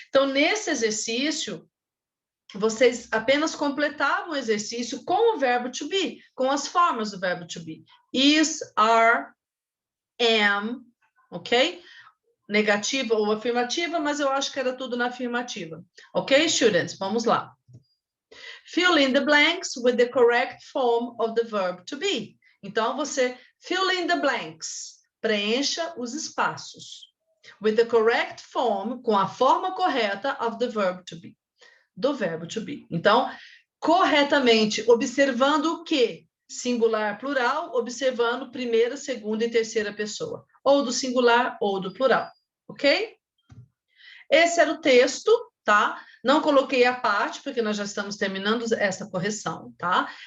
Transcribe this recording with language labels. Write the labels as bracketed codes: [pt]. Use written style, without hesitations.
[pt] Então, nesse exercício, vocês apenas completavam o exercício com o verbo to be, com as formas do verbo to be. [en] Is, are, am, ok? [pt] Negativa ou afirmativa, mas eu acho que era tudo na afirmativa. Ok, students? Vamos lá. [en] Fill in the blanks with the correct form of the verb to be. [pt] Então, você [en] fill in the blanks. [pt] Preencha os espaços. [en] With the correct form, [pt] com a forma correta [en] of the verb to be. [pt] Do verbo to be. Então, corretamente, observando o quê? Singular, plural, observando primeira, segunda e terceira pessoa. Ou do singular ou do plural. Ok? Esse era o texto, tá? Não coloquei a parte, porque nós já estamos terminando essa correção, tá?